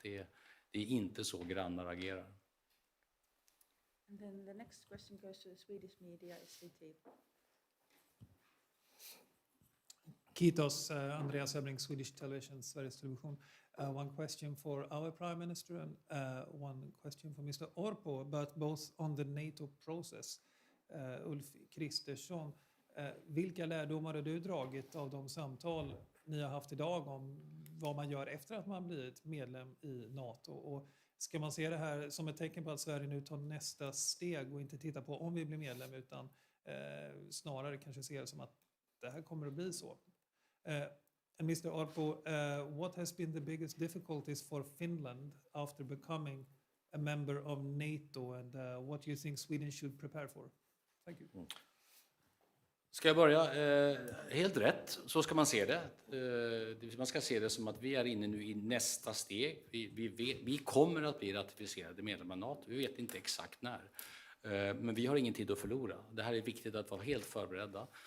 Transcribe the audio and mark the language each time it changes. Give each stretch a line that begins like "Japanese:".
Swedish: Det är inte så grannar agerar.
English: And then the next question goes to the Swedish media, SVT. Kiitos, Andreas Öbring, Swedish Television, Sveriges Television. One question for our Prime Minister and one question for Mr. Orpo, but both on the NATO process.
Swedish: Ulf Kristersson, vilka lärdomar har du dragit av de samtal ni har haft idag om vad man gör efter att man blivit medlem i NATO? Och ska man se det här som ett tecken på att Sverige nu tar nästa steg och inte titta på om vi blir medlem, utan snarare kanske ser det som att det här kommer att bli så?
English: And Mr. Orpo, what has been the biggest difficulties for Finland after becoming a member of NATO, and what do you think Sweden should prepare for? Thank you.
Swedish: Ska jag börja? Helt rätt, så ska man se det. Man ska se det som att vi är inne nu i nästa steg. Vi kommer att bli ratificerade medlemmar i NATO. Vi vet inte exakt när. Men vi har ingen tid att förlora. Det här är viktigt att vara helt förberedda.